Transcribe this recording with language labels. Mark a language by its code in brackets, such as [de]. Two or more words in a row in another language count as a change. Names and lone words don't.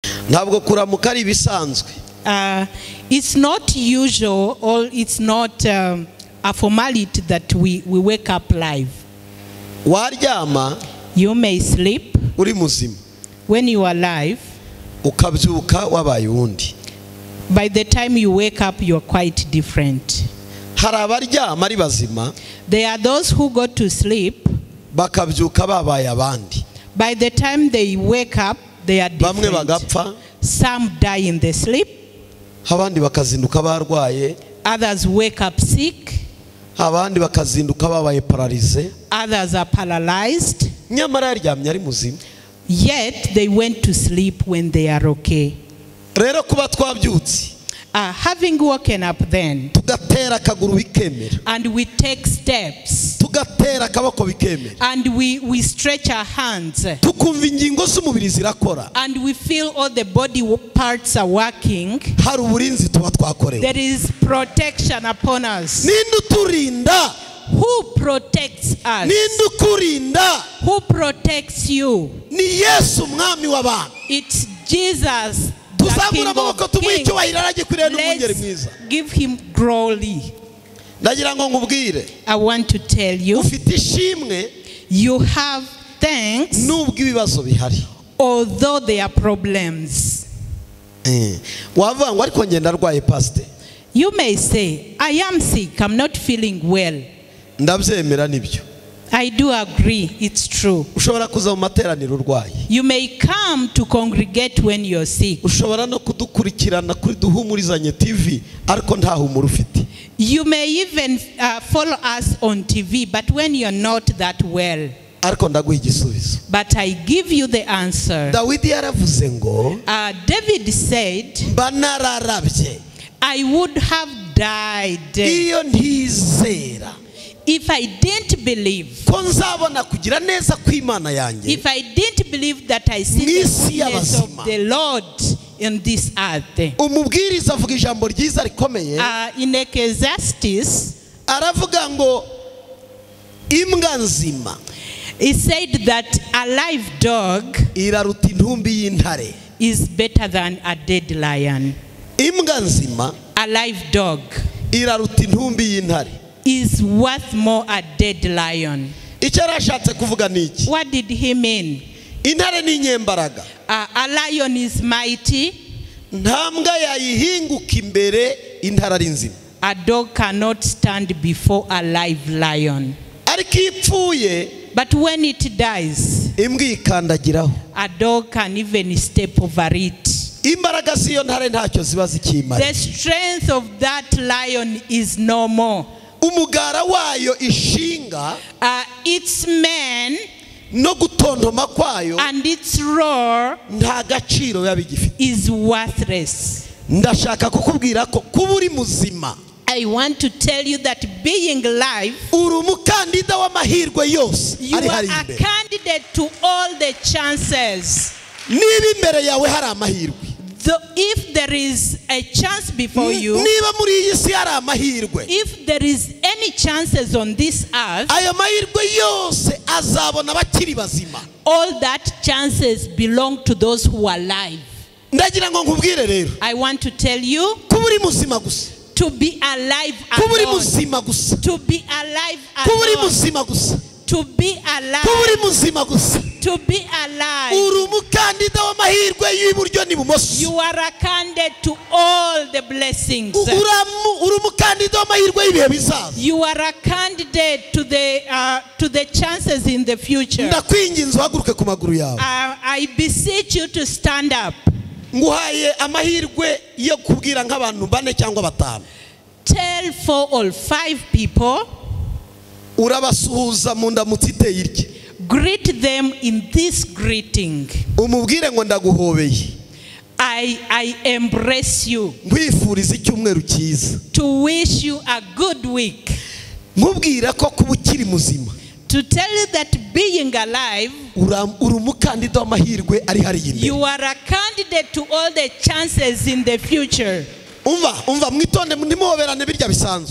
[rw] ntabwo kuramuka ari bisanzwe. [en] It's not usual, or it's not a formality that we wake up live. [rw] Waryama, [en] you may sleep [rw] uri muzima, [en] when you are alive, [rw] ukabyuka wabaye undi. [en] by the time you wake up you're quite different. [rw] Hari abaryama ari bazima, [en] there are those who go to sleep, [rw] bakabyuka babaye abandi. [en] by the time they wake up they are [rw] bamwe [en] different. [rw] bagapfa, [en] some die in the sleep, [rw] abandi bakazinduka barwaye, [en] others wake up sick, [rw] abandi bakazinduka babaye paralize, [en] others are paralyzed, [rw] nyamara yaryamye ari muzima. [en] yet they went to sleep when they are okay. [rw] Rero kuba twabyutse, [en] having woken up then, [rw] tugatera akaguru bikemera, [en] and we take steps, [rw] tugatera akaboko bikemera, [en] and we stretch our hands, [rw] tukumva ingingo z'umubiri zirakora, [en] and we feel all the body parts are working, [rw] hari uburinzi tuba twakorewe. [en] there is protection upon us. [rw] Ninde uturinda? [en] Who protects us? [rw] Ninde ukurinda? [en] Who protects you? [rw] Ni Yesu mwami w'abantu. [en] It's Jesus, the King of Kings. Let's give him glory. [rw] Ndagira ngo nkubwire, [en] I want to tell you, [rw] ufite ishimwe, [en] you have thanks [rw] nubwo ibibazo bihari, [en] although there are problems. [rw] Wavuga ngo ariko ngenda arwaye pastor. [en] You may say, I am sick, I'm not feeling well. [rw] Ndabyemera nibyo. [en] I do agree, it's true. [rw] Ushobora kuza mu materaniro urwaye. [en] You may come to congregate when you're sick. [rw] Ushobora no kudukurikirana kuri Duhumurizanye TV ariko nta humura ufite. [en] You may even follow us on TV, but when you're not that well. [rw] Ariko ndaguha igisubizo. [en] But I give you the answer. [rw] Dawidi yaravuze ngo, [en] David said, [rw] banararabye, [en] I would have died [rw] iyo ntizera, [en] if I didn't believe, [rw] ko nzabona kugira neza kw'Imana yanjye, [en] if I didn't believe that I see the goodness of the Lord in this earth. [rw] Umubwiriza avuga ijambo ryiza rikomeye, [en] In Ecclesiastes, [rw] aravuga ngo imbwa nzima, [en] he said that a live dog [rw] iraruta intumbi y'intare. [en] is better than a dead lion. [rw] Imbwa nzima, [en] A live dog [rw] iraruta intumbi y'intare. [en] is worth more a dead lion. [rw] Icyo arashatse kuvuga niki? [en] What did he mean? [rw] Intare ni nyembaraga. [en] A lion is mighty. [rw] Nta mbwa yayihinguka imbere intare ari nzima. [en] A dog cannot stand before a live lion. [rw] Ariko ipfuye, [en] But when it dies, [rw] imbwa ikandagiraho. [en] a dog can even step over it. [rw] Imbaraga z'iyo ntare ntacyo ziba zikimara. [en] The strength of that lion is no more. [rw] Umugara wayo ishinga, [en] Its mane [rw] no gutontoma kwayo, [en] and its roar [rw] nta gaciro yabigifite. [en] is worthless. [rw] Ndashaka kukubwira ko kuba uri muzima, [en] I want to tell you that being alive, [rw] uri umukandida w'amahirwe yose [en] you [rw] ari [en] are [rw] hari [en] a [rw] imbere. [en] candidate to all the chances. [rw] Niba imbere yawe hari amahirwe, [en] If there is a chance before you, [rw] niba muri iyi si hari amahirwe, [en] if there is any chances on this earth, [rw] ayo mahirwe yose azabona bakiri bazima. [en] all that chances belong to those who are alive. [rw] Ndagira ngo nkubwire rero, [en] I want to tell you, [rw] kuba uri muzima gusa, [en] to be alive [rw] kuba uri [en] alone, [rw] muzima gusa, [en] to be alive [rw] kuba uri [en] alone, [rw] muzima gusa, [en] to be [rw] kuba uri [en] alive, [rw] muzima gusa. [en] to be alive. [rw] Uri umukandida w'amahirwe y'iburyo n'ibumoso. [en] You are a candidate to all the blessings. [rw] Uri umukandida w'amahirwe y'ibihe bizaza. [en] You are a candidate to the chances in the future. [rw] Ndakwinginze uhaguruke ku maguru yawe. [en] I beseech you to stand up. [rw] Nguhaye amahirwe yo kubwira nk'abantu 4 cyangwa 5. [en] Tell 4 or 5 people. [rw] Urabasuhuza mu ndamutsi iteye irye. [en] Greet them in this greeting. [rw] Umubwire ngo ndaguhobeye. [en] I embrace you. [rw] Nkwifuriza icyumweru cyiza. [en] To wish you a good week. [rw] Nkubwira ko kuba ukiri muzima. [en] To tell you that being alive, [rw] uri umukandida w'amahirwe ari hari imbere. [en] you are a candidate to all the chances in the future. [rw] Umva mwitonde ndimuhoberane birya bisanzwe.